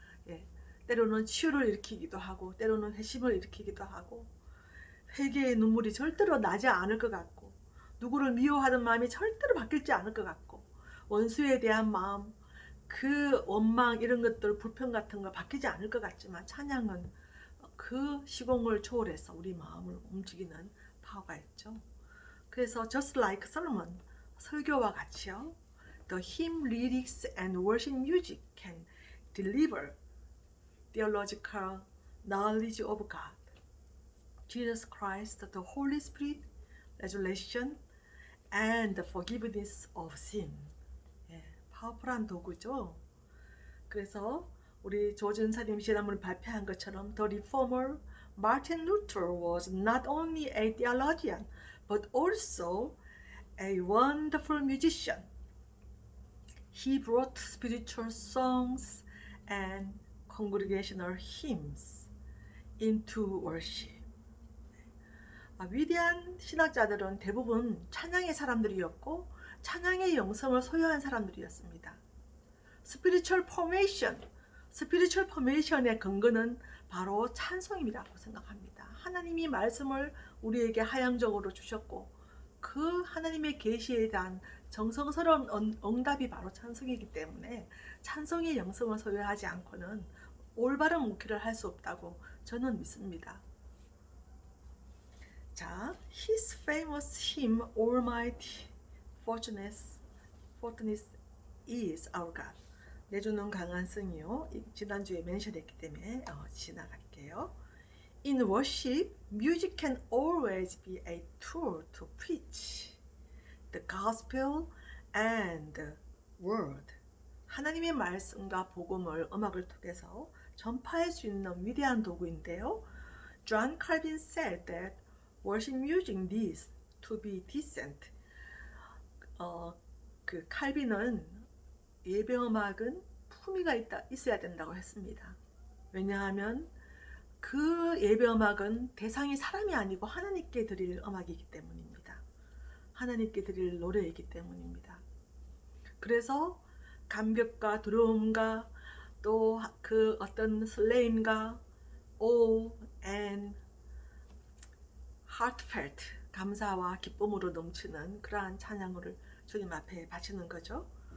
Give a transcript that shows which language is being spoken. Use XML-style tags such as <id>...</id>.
<ko>예, 때로는 치유를 일으키기도 하고 때로는 회심을 일으키기도 하고 회개의 눈물이 절대로 나지 않을 것 같고 누구를 미워하는 마음이 절대로 바뀌지 않을 것 같고 원수에 대한 마음 그 원망 이런 것들 불평 같은 거 바뀌지 않을 것 같지만 찬양은 그 시공을 초월해서 우리 마음을 움직이는 파워가 있죠. 그래서</ko> <en>just like</en> <ko>Solomon 설교와 같이요.</ko> <en>The hymn lyrics and worship music can deliver theological knowledge of God, Jesus Christ, the Holy Spirit, resurrection, and the forgiveness of sin.</en> <ko>예, 파워풀한 도구죠. 그래서 우리 조준사님 지난번에 발표한 것처럼</ko> <en>The Reformer Martin Luther was not only a theologian but also a wonderful musician. He brought spiritual songs and congregational hymns into worship.</en> <ko>위대한 신학자들은 대부분 찬양의 사람들이었고 찬양의 영성을 소유한 사람들이었습니다. 스피리추얼 포메이션의 근거는 바로 찬송이라고 생각합니다. 하나님이 말씀을 우리에게 하향적으로 주셨고 그 하나님의 계시에 대한 정성스러운 응답이 바로 찬송이기 때문에 찬송의 영성을 소유하지 않고는 올바른 목회를 할 수 없다고 저는 믿습니다.</ko> <en>자, his famous hymn Almighty Fortress is our God.</en> <ko>내주는 강한 승이요. 지난주에 멘션했기 때문에 지나갈게요.</ko> <en>In worship, music can always be a tool to preach the gospel and the word.</en> <ko>하나님의 말씀과 복음을 음악을 통해서 전파할 수 있는 위대한 도구인데요.</ko> <en>John Calvin said that worship music needs to be decent.</en> <ko>그 칼빈은 예배음악은 품위가 있어야 된다고 했습니다. 왜냐하면 그 예배음악은 대상이 사람이 아니고 하나님께 드릴 음악이기 때문입니다. 하나님께 드릴 노래이기 때문입니다. 그래서 감격과 두려움과 또 그 어떤 설레임과</ko> <en>awe and heartfelt</en> <ko>감사와 기쁨으로 넘치는 그러한 찬양을 주님 앞에 바치는 거죠.</ko>